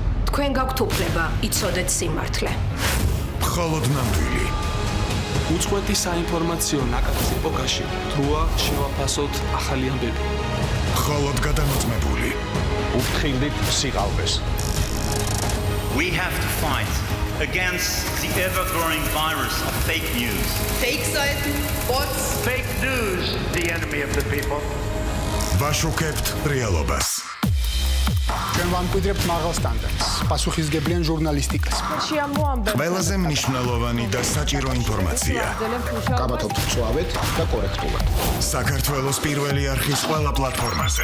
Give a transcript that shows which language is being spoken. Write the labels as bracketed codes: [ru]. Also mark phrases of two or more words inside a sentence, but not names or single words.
[ka] თქვენ გაქვთ უფლება იცოდეთ სიმართლე. მხოლოდ ნამდვილი. უწყვეტი საინფორმაციო ნაკადს ეპოქაში დროა შევაფასოთ ახალი ამბები. მხოლოდ გადამოწმებული. უფრთხილდით სიყალბეს. [en] We have to fight against the ever-growing virus of fake news. Fake Seiten, bots. Fake news, the enemy of the people. [ka] ვაშუქებთ რეალობას. ჩვენ ვამკვიდრებთ მაღალ სტანდარტს, პასუხისგებლიან ჟურნალისტიკას. ყველაზე მნიშვნელოვანი და საჭირო ინფორმაცია. გაბათობთ მწვავედ და კორექტულად. საქართველოს პირველი არხის ყველა პლატფორმაზე.